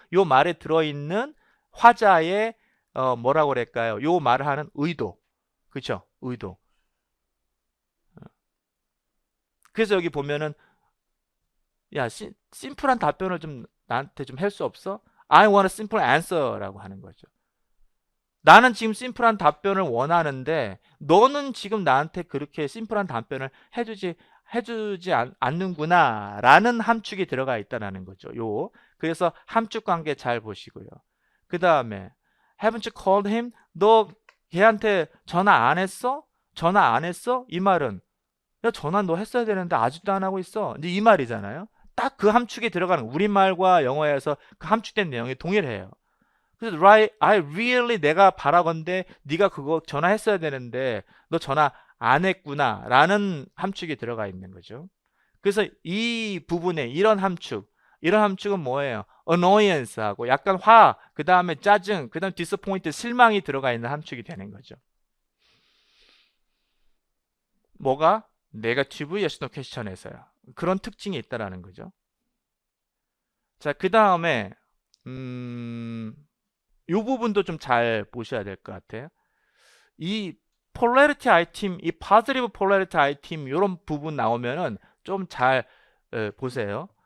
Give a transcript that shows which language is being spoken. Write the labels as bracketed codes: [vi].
[ko] 요 말에 들어있는 화자의 뭐라고 그럴까요? 요 말을 하는 의도. 그렇죠? 의도. 그래서 여기 보면은 야, 심플한 답변을 좀 나한테 좀 할 수 없어? [en] I want a simple answer라고 하는 거죠. [ko] 나는 지금 심플한 답변을 원하는데 너는 지금 나한테 그렇게 심플한 답변을 해주지 않는구나 라는 함축이 들어가 있다는 거죠. 그래서 함축 관계 잘 보시고요. 그 다음에 [en] haven't you called him? [ko] 너 걔한테 전화 안 했어? 전화 안 했어? 이 말은 야, 전화 너 했어야 되는데 아직도 안 하고 있어. 이제 이 말이잖아요. 딱 그 함축이 들어가는 우리말과 영어에서 그 함축된 내용이 동일해요. 그래서 [en] right, I really [ko] 내가 바라건대 네가 그거 전화했어야 되는데 너 전화 안 했구나 라는 함축이 들어가 있는 거죠. 그래서 이 부분에 이런 함축은 뭐예요? annoyance하고 약간 그 다음에 짜증, 그 다음 disappoint, 실망이 들어가 있는 함축이 되는 거죠. 뭐가? negative yes no question에서요. 그런 특징이 있다라는 거죠. 자, 그 다음에 이 부분도 좀 잘 보셔야 될 것 같아요. 이 polarity item, 이 positive polarity item 이런 부분 나오면은 좀 잘 보세요.